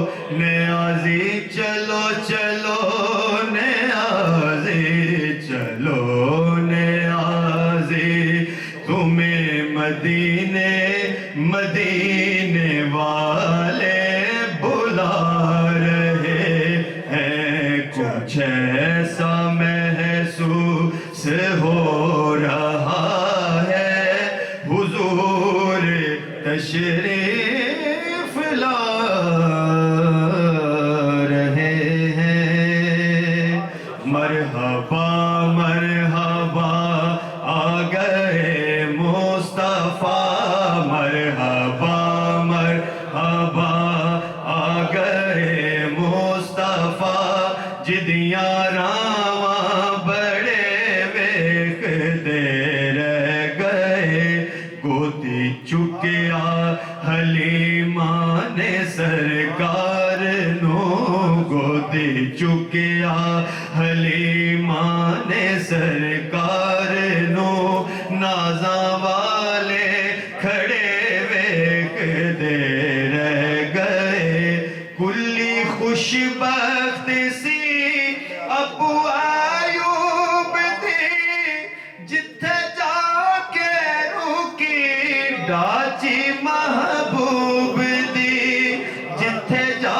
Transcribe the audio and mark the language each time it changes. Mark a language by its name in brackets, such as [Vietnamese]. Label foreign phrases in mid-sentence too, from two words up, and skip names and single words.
[Urdu] نیازی چلو چلو نیازی چلو نیازی تمہیں مدینے مدینے والے بلا رہے ہیں کچھ ایسا محسوس ہو رہا ہے حضور تشریف لا رہے ہیں مرحبا مرحبا آ گئے مصطفیٰ مرحبا مرحبا آ گئے مصطفیٰ [Punjabi] جدیاں راواں بڑے ویکھدے رہ گئے گودی چکیا حلیمہ نے سرکار نو گودی چکیا حلیمہ نے سرکار نو نازاں والے کھڑے ویکھدے رہ گئے کلی خوش بخت سی ابو ایوب دی جتھے جا کے رکی ڈاچی محبوب دی جتھے جا